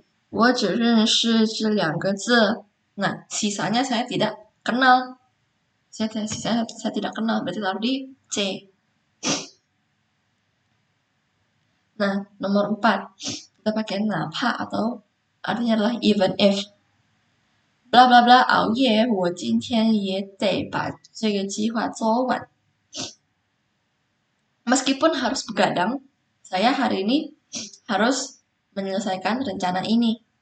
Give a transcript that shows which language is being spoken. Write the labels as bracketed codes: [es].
[zh] 我只认识这2个字. [id] Nah, sisanya saya tidak kenal. Sisanya saya tidak kenal. Berarti taruh di C. Nah, nomor 4. Kita pakai napa atau artinya adalah [en] even if. [zh] Bla bla bla 熬夜，我今天也得把这个计划做完. [id] Meskipun harus begadang, saya hari ini harus menyelesaikan rencana ini.